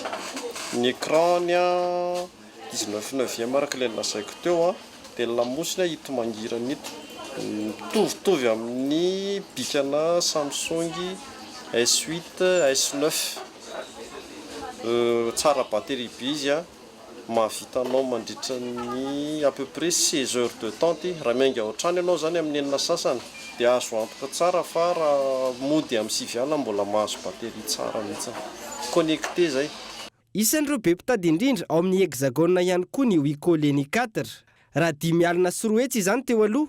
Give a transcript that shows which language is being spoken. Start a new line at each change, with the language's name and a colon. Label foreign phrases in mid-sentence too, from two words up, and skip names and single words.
Malagasy: Ny écran-ny 19/9 araka ilay lasaiko teo dia lamosina hito mangirana ito. Mitovitovy amin'ny bikana Samsung S8, S9. Tsara batterie be izy mahavitanao mandritra ny
French: à peu près 16 heures de temps
Malagasy: raha miainga ohatrany ianao zany amin'ny enina sasany dia azo antoka tsara fa raha mody amin'ny 7 alina mbola mahazo batterie tsara mihitsy connecté zay. Isan'ireo be mpitady indrindra ao amin'ny hexagone ihany koa ny Wiko Leny 4 raha 5 alina sy 4 hetsy izany teo aloha.